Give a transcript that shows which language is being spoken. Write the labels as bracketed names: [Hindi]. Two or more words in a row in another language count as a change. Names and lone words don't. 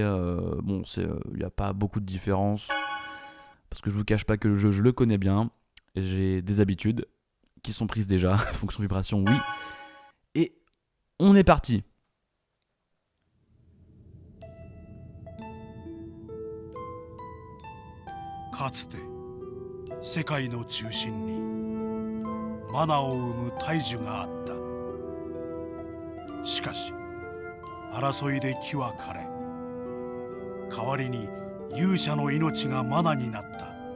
[French] Bon, il n'y a pas beaucoup de différence. Parce que je vous cache pas que le jeu, je le connais bien. Et j'ai des habitudes qui sont prises déjà. Fonction vibration, oui. Et on est parti. [Japanese] Katsude, 世界の中心にマナを生む大樹があった。しかし争いで木は枯れ、代わりに勇者の命がマナになった。